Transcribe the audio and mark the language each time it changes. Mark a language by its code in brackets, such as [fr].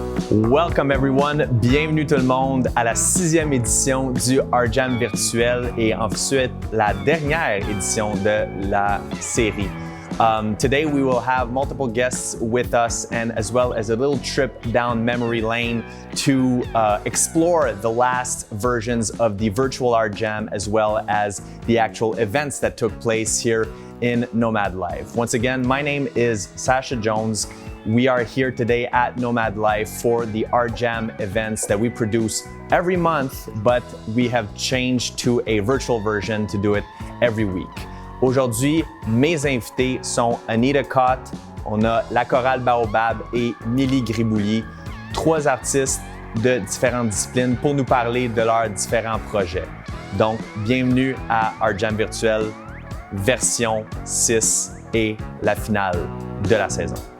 [en] Welcome everyone, [fr] bienvenue tout le monde à la 6e édition du ArtJam virtuel et ensuite la dernière édition de la série. [en] Today we will have multiple guests with us, and as well as a little trip down memory lane to explore the last versions of the virtual ArtJam, as well as the actual events that took place here in NOMAD Life. Once again, my name is Sacha Jones. We are here today at NOMAD Life for the ArtJam events that we produce every month, but we have changed to a virtual version to do it every week. [fr] Aujourd'hui, mes invités sont Anita, on a la Choeur Baobab et MiLi Gribouilli, 3 artistes de différentes disciplines pour nous parler de leurs différents projets. Donc, bienvenue à ArtJam virtuel, version 6 et la finale de la saison.